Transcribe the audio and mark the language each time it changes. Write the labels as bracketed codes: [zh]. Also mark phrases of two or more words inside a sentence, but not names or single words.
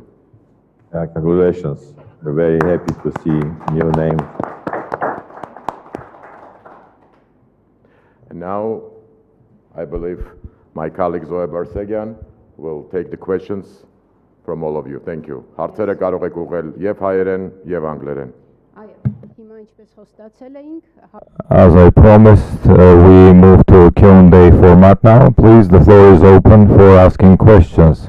[en] Congratulations. We're very happy to see new names. And now, I believe my colleague Zoe Barsegyan will take the questions from all of you. Thank you. [hy] Հարցերը կարող եք ուղղել եւ հայերեն եւ անգլերեն. [en] As I promised, we move to Q&A format now. Please, the floor is open for asking questions.